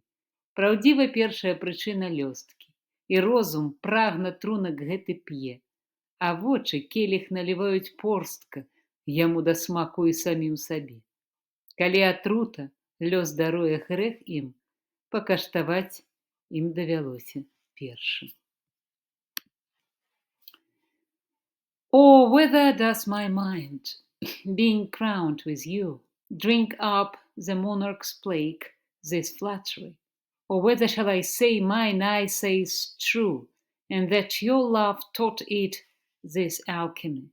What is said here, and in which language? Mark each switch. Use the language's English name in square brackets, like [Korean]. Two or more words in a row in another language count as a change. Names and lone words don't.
[Belarusian] Праўдзіва першая прычына лёсткі. І розум прагна трунак гэты п'е. А вочы келіх наліваюць порстка, яму да смаку і самім сабе. Калі атрута, лёс даруе грэх ім, пакаштаваць ім давялося першым. [English] Oh, whither does my mind, being crowned with you, drink up the monarch's plague, this flattery? Or whether shall I say mine eye says true, and that your love taught it this alchemy?